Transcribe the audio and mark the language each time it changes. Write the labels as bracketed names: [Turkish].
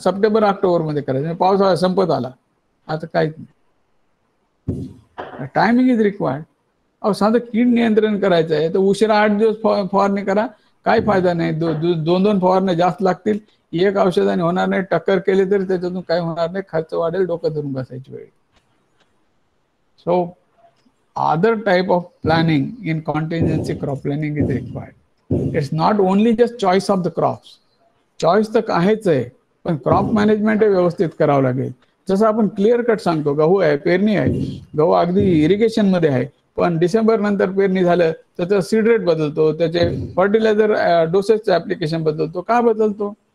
[Marathi] September October मध्ये करायचं. पावसाळा संपत आला, आता काहीच नाही. [English] Timing is required. [Marathi] अहो साधं कीड नियंत्रण करायचं आहे तर उशिरा 8 दिवस फवारणी करा, काय फायदा नाही. दोन फवारण्या जास्त लागतील, एक औषधाने होणार नाही. टक्कर केली तरी त्याच्यातून काय होणार नाही, खर्च वाढेल, डोकं धरून बसायची वेळ. [English] So other type of planning in contingency crop planning is required. It's not only just choice of the crops. [Marathi] Choice तर आहेच आहे, पण क्रॉप मॅनेजमेंट व्यवस्थित करावं लागेल. जसं आपण क्लिअर कट सांगतो, गहू आहे, पेरणी आहे, गहू अगदी इरिगेशन मध्ये आहे, पण डिसेंबर नंतर पेरणी झालं तर त्याचा सीड रेट बदलतो, त्याचे फर्टिलायझर डोसेसचं ऍप्लिकेशन बदलतो. का बदलतो?